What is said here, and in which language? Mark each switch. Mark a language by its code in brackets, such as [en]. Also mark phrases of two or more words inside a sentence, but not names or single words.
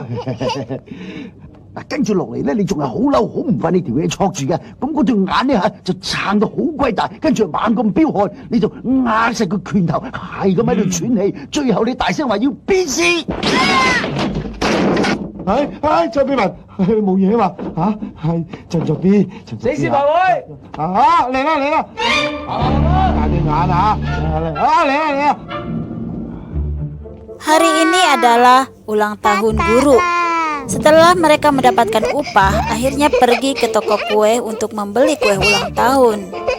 [yue] 嗱，跟住落嚟咧，你仲係好嬲，好唔忿，你條嘢戳住嘅，咁嗰對眼咧嚇就撐到好鬼大，跟住猛咁飆汗，你就握實個拳頭，係咁喺度喘氣，最後你大聲話要變屍。張碧文，冇嘢嘛嚇，係陳作邊，死屍埋位。嚟啦，大對眼啊，嚟啊！ [id] Hari ini adalah ulang tahun guru. Setelah mereka mendapatkan upah, akhirnya pergi ke toko kue untuk membeli kue ulang tahun.